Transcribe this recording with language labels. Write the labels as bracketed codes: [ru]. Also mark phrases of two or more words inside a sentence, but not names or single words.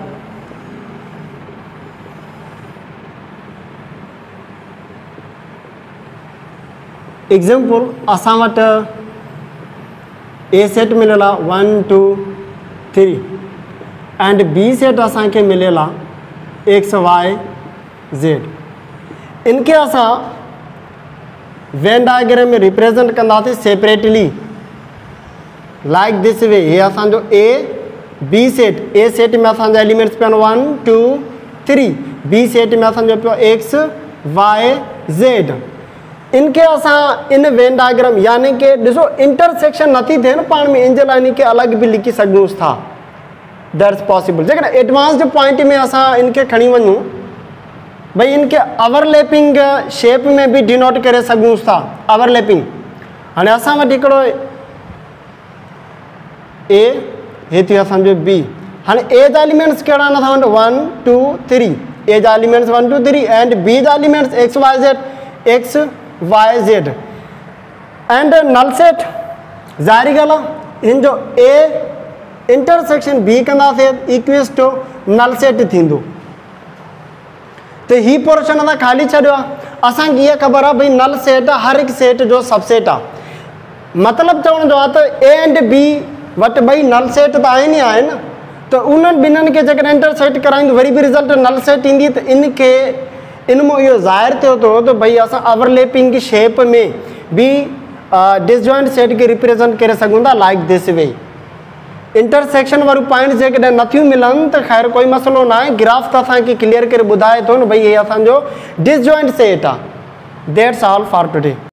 [sd] एग्जाम्पल असां वटि [en] A set [sd] मिलियल आहे 1 2 3 [en] and B set [sd] असांखे मिलियल आहे [en] X Y Z. [sd] इनके असां [en] Venn diagram [sd] में रिप्रेजेंट कंदासीं [en] separately like this way. [sd] ये असांजो [en] A B set, A set [sd] में असांजा एलिमेंट्स पिया 1 2 3, [en] B set [sd] में असांजो पियो [en] X Y Z. [sd] इनके असां इन [en] Venn diagram [sd] यानी कि ॾिसो इंटरसेक्शन नथी थिए न पाण में, इन जे लाइ इनखे अलॻि बि लिखी सघूंसि था, [en] that's possible. [sd] जेकॾहिं [en] advanced point [sd] में असां इनखे खणी वञूं भाई इनके [en] overlapping shape [sd] में भी डिनोट करे सघूंसि था, ओवरलैपिंग। हाणे असां वटि हिकिड़ो ए, हे थी असांजो बी। हाणे ए जा एलिमेंट्स कहिड़ा आहिनि असां वटि 1 2 3, ए जा एलिमेंट्स 1 2 3 [en] and B [sd] जा एलिमेंट्स [en] X Y Z and null set. [sd] ज़ाहिरी ॻाल्हि आहे हिन जो [en] A intersection B [sd] कंदासीं [en] equals to null set [sd] थींदो। तो ही पोर्शन असां खाली छॾियो आहे। असांखे इहा ख़बर आहे भई [en] null set [sd] हर हिकु सेट जो सबसेट आहे। मतिलबु चवण जो आहे त [en] A and B [sd] वटि ॿई [en] null set [sd] त आहिनि ई आहिनि, त उन्हनि ॿिन्हिनि खे जेकॾहिं इंटरसेक्ट कराईंदो वरी बि [en] result null set [sd] ईंदी, त इनखे इन मां इहो ज़ाहिर थियो थो त भई असां [en] overlapping shape [sd] में बि [en] disjoint set [sd] खे रिप्रेजेंट करे सघूं था [en] like this way. [sd] इंटरसेक्शन वारियूं पॉइंट्स जेकॾहिं नथियूं मिलनि त ख़ैर कोई मसइलो न आहे, ग्राफ त असांखे क्लियर करे ॿुधाए थो न भई हे असांजो [en] disjoint set [sd] आहे। [en] That's all for today.